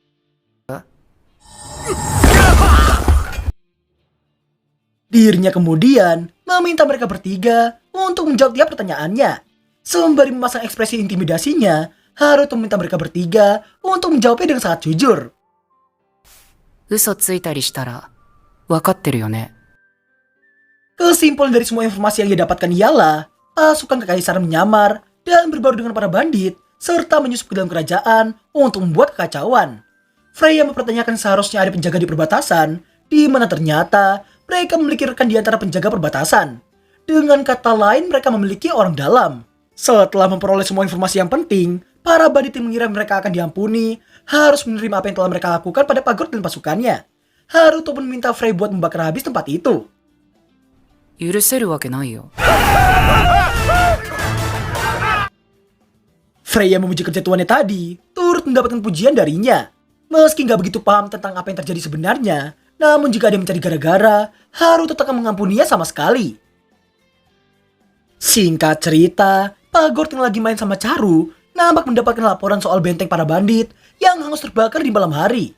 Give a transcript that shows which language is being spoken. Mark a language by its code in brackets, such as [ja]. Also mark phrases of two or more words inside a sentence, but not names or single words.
[id] Dirinya kemudian meminta mereka bertiga untuk menjawab tiap pertanyaannya. Sembari memasang ekspresi intimidasinya, Haruto meminta mereka bertiga untuk menjawabnya dengan sangat jujur. [ja] 嘘ついたりしたら分かってるよね。 [id] Kesimpulan dari semua informasi yang ia dapatkan ialah pasukan kekaisaran menyamar dan berbaur dengan para bandit serta menyusup ke dalam kerajaan untuk membuat kekacauan. Frey yang mempertanyakan seharusnya ada penjaga di perbatasan, di mana ternyata mereka memiliki rekan di antara penjaga perbatasan. Dengan kata lain, mereka memiliki orang dalam. Setelah memperoleh semua informasi yang penting, para bandit yang mengira mereka akan diampuni harus menerima apa yang telah mereka lakukan pada Pak Gord dan pasukannya. Haruto pun meminta Frey buat membakar habis tempat itu. [ja] 許せるわけないよ。 [id] Frey yang memuji kerjatuannya tadi turut mendapatkan pujian darinya. Meski nggak begitu paham tentang apa yang terjadi sebenarnya, namun jika dia mencari gara-gara, Haruto tak akan mengampuninya sama sekali. Singkat cerita, Pak Gord yang lagi main sama Charu nampak mendapatkan laporan soal benteng para bandit yang hangus terbakar di malam hari.